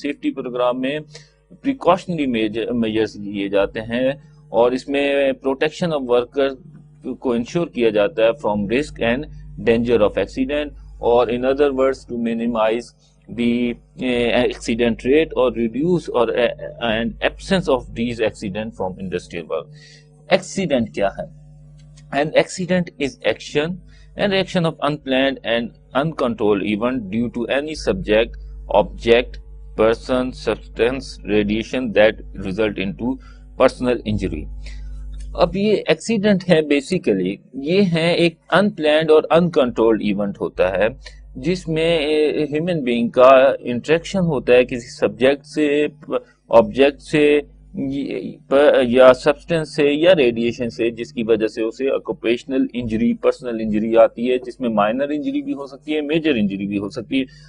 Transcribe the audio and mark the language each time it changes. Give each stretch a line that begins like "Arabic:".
Urdu: Safety programme میں precautionary measures لیے جاتے ہیں، اور اس میں پروٹیکشن آف ورکر کو انشور کیا جاتا ہے from risk and danger of accident, اور
English: in other words to minimize the accident rate
Urdu: اور ریڈیوس اور and
English: Absence of these accident from industrial work.
Urdu: Accident کیا ہے؟
English: An accident is action and reaction of unplanned and uncontrolled event due to any subject, object person, substance, radiation that result into personal injury.
Urdu: اب یہ accident ہے basically یہ ہے ایک انپلانڈ اور uncontrolled event ہوتا ہے جس میں ہیومن بینگ کا انٹریکشن ہوتا ہے کسی سبجیکٹ سے, آبجیکٹ سے یا سبسٹنس سے یا ریڈیشن سے, جس کی وجہ سے اسے آکوپیشنل انجری, پرسنل انجری آتی ہے, جس میں مائنر انجری بھی ہو سکتی ہے, میجر انجری بھی ہو سکتی ہے.